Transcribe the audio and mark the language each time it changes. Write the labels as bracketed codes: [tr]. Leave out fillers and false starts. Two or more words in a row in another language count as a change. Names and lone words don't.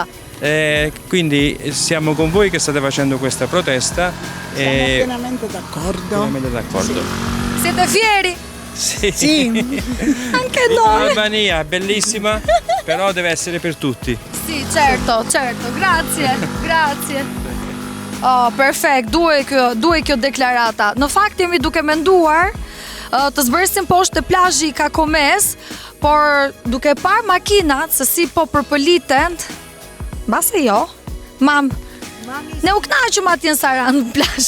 [it] Quindi siamo con voi che state facendo questa protesta Siamo e pienamente d'accordo. pienamente d'accordo. Siete fieri? Sì. Sì. Anche noi. L'Albania è bellissima, però deve essere per tutti. Sì, certo, grazie, grazie. [sq] Oh, perfekt, duhej kjo deklarata. Në fakt jemi duke menduar të zbërsim poshtë të plazhi i Kakomes, por duke parë makinat se si po përpëliten, mbase jo. Mam, ne u kënaqëm atje në Saran në plazh.